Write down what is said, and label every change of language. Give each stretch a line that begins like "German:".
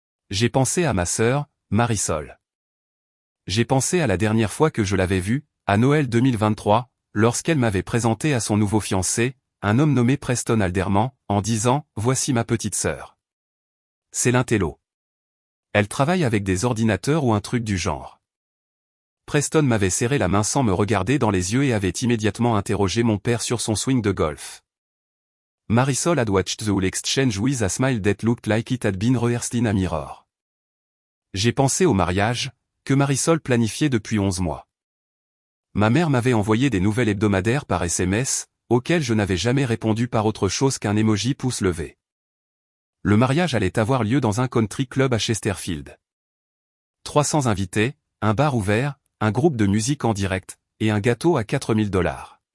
French: J'ai pensé à ma sœur, Marisol. J'ai pensé à la dernière fois que je l'avais vue, à Noël 2023, lorsqu'elle m'avait présenté à son nouveau fiancé, un homme nommé Preston Alderman, en disant « Voici ma petite sœur. » C'est l'intello. Elle travaille avec des ordinateurs ou un truc du genre. Preston m'avait serré la main sans me regarder dans les yeux et avait immédiatement interrogé mon père sur son swing de golf.
English: Marisol had watched the whole exchange with a smile that looked like it had been rehearsed in a mirror.
French: J'ai pensé au mariage, que Marisol planifiait depuis 11 mois. Ma mère m'avait envoyé des nouvelles hebdomadaires par SMS, auxquelles je n'avais jamais répondu par autre chose qu'un emoji pouce levé. Le mariage allait avoir lieu dans un country club à Chesterfield. 300 invités, un bar ouvert, un groupe de musique en direct, et un gâteau à $4000.